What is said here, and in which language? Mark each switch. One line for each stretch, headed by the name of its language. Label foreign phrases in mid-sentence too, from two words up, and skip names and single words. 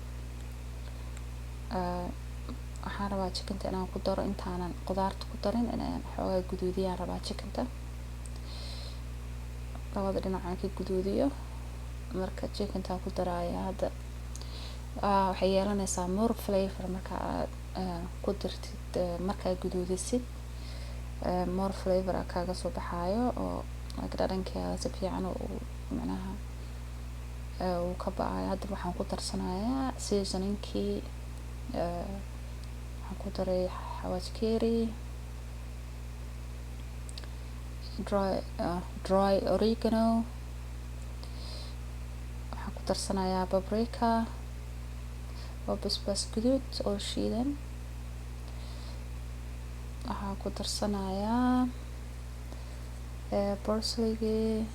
Somali: waxaan rabaa chicken inaan ku daro intaanan qudaarta ku darin inaan xoogaa guduudiyaan rabaa chicken. labada dhinac aan ka guduudiyo. marka chicken ku daraya hadda waxay yeelanaysaa
English: more flavor
Somali: marka aad ku dirtid. markaa guduudisid
English: more flavor
Somali: kaaga soo baxaayo oo dhadhankeeda si fiican oo macnaha uu ka bacay. Hadda waxaan ku darsanayaa seasoningkii, waxaan ku daray xawaash curry,
English: dry oregano,
Somali: waxaan ku darsanayaa paprika oo basbaas guduud oo shiidan, waxaan ku darsanayaa parsley-gii.